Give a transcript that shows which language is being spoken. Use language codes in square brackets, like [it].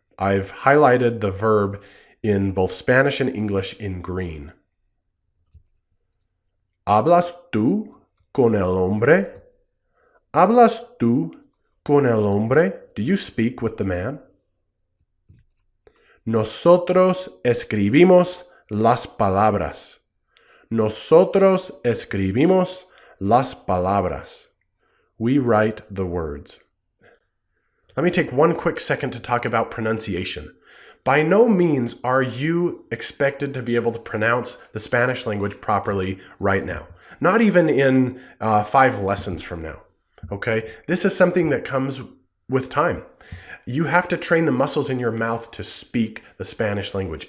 [en] I've highlighted the verb in both Spanish and English in green. [es] ¿Hablas tú con el hombre? ¿Hablas tú con el hombre? [en] Do you speak with the man? [es] Nosotros escribimos las palabras. Nosotros escribimos las palabras. [en] We write the words. Let me take one quick second to talk about pronunciation. By no means are you expected to be able to pronounce the Spanish language properly right now. Not even in 5 lessons from now. Okay? This is something that comes with time. You have to train the muscles in your mouth to speak the Spanish language.